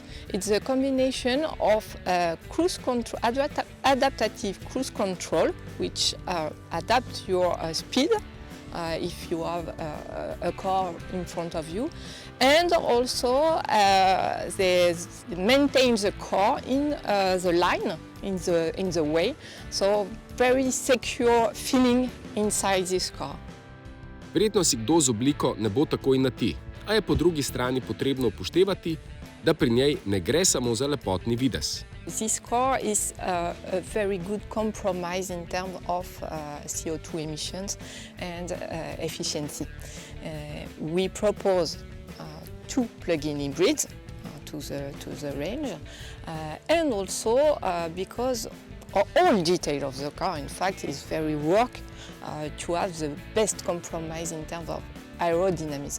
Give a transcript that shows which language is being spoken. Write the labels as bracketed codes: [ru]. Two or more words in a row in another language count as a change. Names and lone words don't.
[en] It's a combination of cruise control, adaptive cruise control, which adapts your speed if you have a car in front of you, and also maintains the car in the line, in the way. So very secure feeling inside this car. [sl] Verjetno si kdo z obliko ne bo takoj na ti, a je po drugi strani potrebno upoštevati, da pri njej ne gre samo za lepotni videz. [en] This car is a very good compromise in terms of CO2 emissions and efficiency. We propose two plug-in hybrids to the range, and also because all detail of the car, in fact, is very work to have the best compromise in terms of aerodynamism.